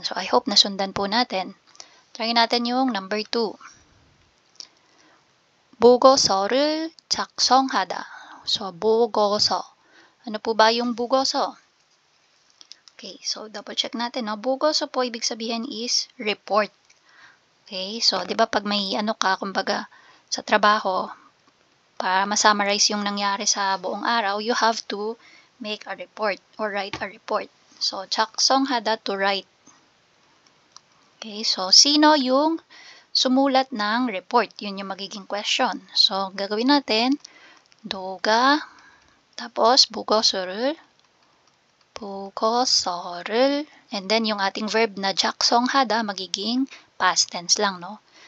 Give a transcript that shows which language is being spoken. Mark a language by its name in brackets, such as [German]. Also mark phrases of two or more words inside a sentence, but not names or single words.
[Filipino] So, I hope nasundan po natin. Try natin yung number 2. [Korean] 보고서를 작성하다. So, 보고서. [Filipino] Ano po ba yung 보고서? Okay, so double check natin, no? 보고서 po ibig sabihin is report. Okay, so 'di ba pag may ano ka, kumbaga sa trabaho, para ma-summarize yung nangyari sa buong araw, [English] you have to make a report or write a report. [Filipino] So, 작성하다 [English] to write. [Filipino] Okay, so sino yung sumulat ng report? Yun yung magiging question. So, gagawin natin, 누가, tapos 보고서를, and then yung ating verb na 작성하다 magiging past tense lang, no?